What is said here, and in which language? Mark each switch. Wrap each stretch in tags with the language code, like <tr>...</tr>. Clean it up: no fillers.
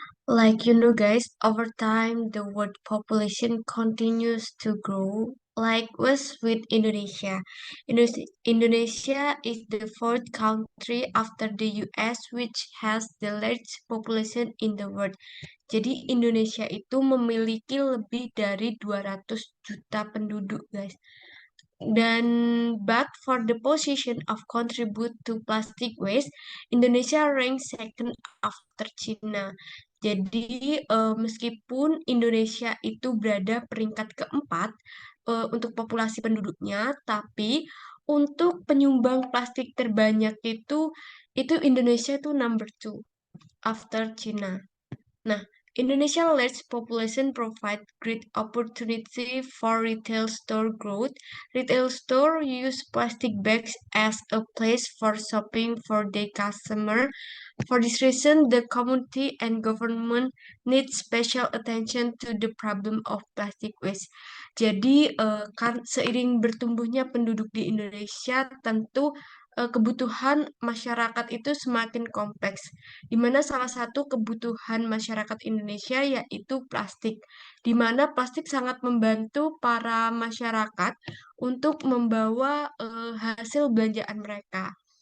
<en>Like guys, over time the world population continues to grow. Like was with Indonesia. Indonesia is the fourth country after the US which has the largest population in the world.</en> <id>Jadi Indonesia itu memiliki lebih dari 200 juta penduduk, guys. Dan</id> <en>but for the position of contribute to plastic waste, Indonesia ranks second after China.</en> <id>Jadi meskipun Indonesia itu berada peringkat keempat untuk populasi penduduknya, tapi untuk penyumbang plastik terbanyak itu Indonesia itu</id> <en>number two after China. Nah, Indonesia large population provide great opportunity for retail store growth. Retail store use plastic bags as a place for shopping for their customer. For this reason, the community and government need special attention to the problem of plastic waste.</en> <id>Jadi, kan seiring bertumbuhnya penduduk di Indonesia, tentu kebutuhan masyarakat itu semakin kompleks, di mana salah satu kebutuhan masyarakat Indonesia yaitu plastik, di mana plastik sangat membantu para masyarakat untuk membawa hasil belanjaan mereka.</id>